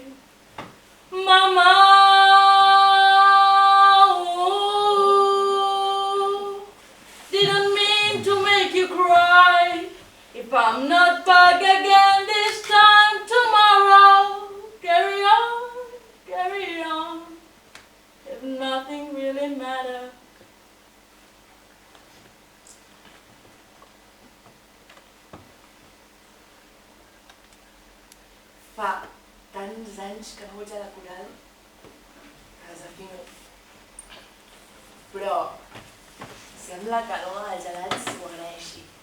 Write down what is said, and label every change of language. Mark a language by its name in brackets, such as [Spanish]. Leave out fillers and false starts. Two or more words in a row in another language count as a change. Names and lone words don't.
[English] Mama, didn't mean to make you cry. If I'm not back again this time tomorrow, carry on, if nothing really matters. [Catalan] Fa tants anys que no vaig a la coral que desafino. Però sembla que l'home dels gelats s'ho agraeixi.